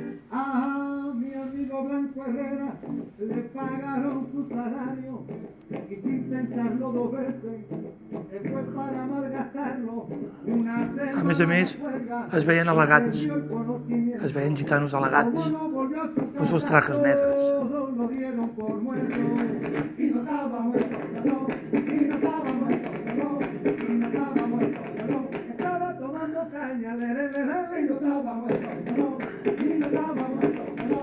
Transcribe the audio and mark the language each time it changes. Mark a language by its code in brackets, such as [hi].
[es] Ah, mi amigo Blanco Herrera, le pagaron su salario y sin pensarlo dos veces se fue para malgastarlo. [ca] A més, es veien elegants, es veien gitanos elegants, amb sus trajes negres. [es] Lo dieron por muerto y no estaba muerto, no, y no estaba muerto, no, y no estaba muerto, no, estaba tomando caña, y no estaba muerto, no, y no estaba muerto, no.